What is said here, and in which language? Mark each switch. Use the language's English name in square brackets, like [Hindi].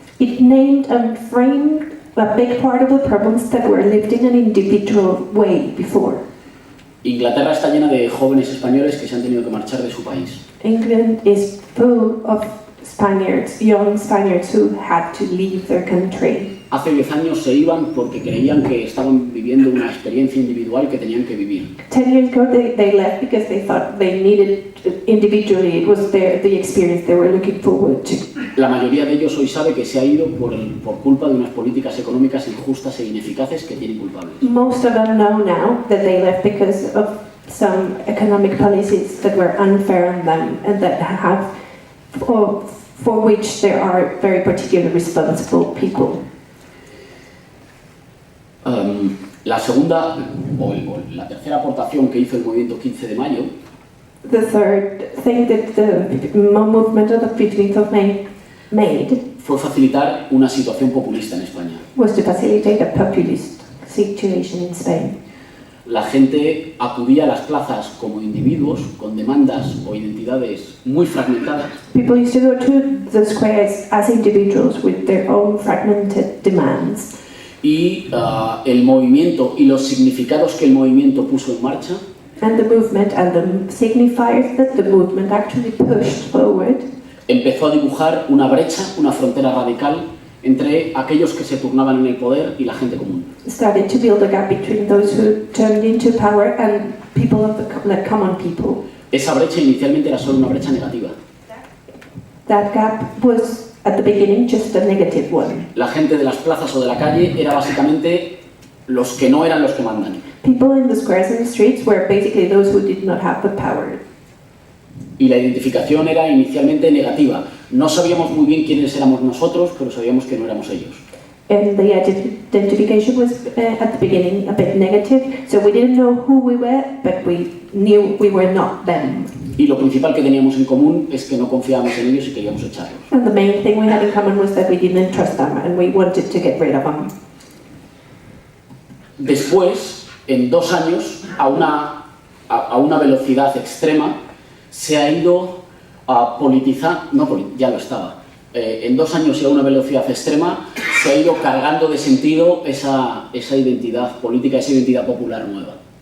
[English] It named and framed a big part of the problems that were lived in an individual way before. [Spanish] Inglaterra está llena de jóvenes españoles que se han tenido que marchar de su país. [English] England is full of Spaniards, young Spaniards who had to leave their country. [Spanish] Hace 10 años se iban porque creían que estaban viviendo una experiencia individual que tenían que vivir. [English] 10 years ago they left because they thought they needed individually, it was the experience they were looking forward to. [Spanish] La mayoría de ellos hoy sabe que se ha ido por culpa de unas políticas económicas injustas e ineficaces que tienen culpables. [English] Most of them know now that they left because of some economic policies that were unfair on them and that have for which there are very particular responsible people. [Spanish] La segunda o la tercera aportación que hizo el movimiento 15 de mayo [English] The third thing that the movement of the 15th of May made [Spanish] fue facilitar una situación populista en España. [English] was to facilitate a populist situation in Spain. [Spanish] La gente acudía a las plazas como individuos con demandas o identidades muy fragmentadas. [English] People used to go to the squares as individuals with their own fragmented demands. [Spanish] Y el movimiento y los significados que el movimiento puso en marcha [English] And the movement and the signifiers that the movement actually pushed forward [Spanish] empezó a dibujar una brecha, una frontera radical entre aquellos que se turnaban en el poder y la gente común. [English] started to build a gap between those who turned into power and people of the common people. [Spanish] Esa brecha inicialmente era solo una brecha negativa. [English] That gap was at the beginning just a negative one. [Spanish] La gente de las plazas o de la calle era básicamente los que no eran los que mandan. [English] People in the squares and the streets were basically those who did not have the power. [Spanish] Y la identificación era inicialmente negativa. No sabíamos muy bien quiénes éramos nosotros, pero sabíamos que no éramos ellos. [English] And the identification was at the beginning a bit negative, so we didn't know who we were, but we knew we were not them. [Spanish] Y lo principal que teníamos en común es que no confiábamos en ellos y queríamos echarlos. [English] And the main thing we had in common was that we didn't trust them and we wanted to get rid of them. [Spanish] Después, en 2 años, a una velocidad extrema, se ha ido a politizar, ya lo estaba, en 2 años y a una velocidad extrema, se ha ido cargando de sentido esa identidad política, esa identidad popular nueva.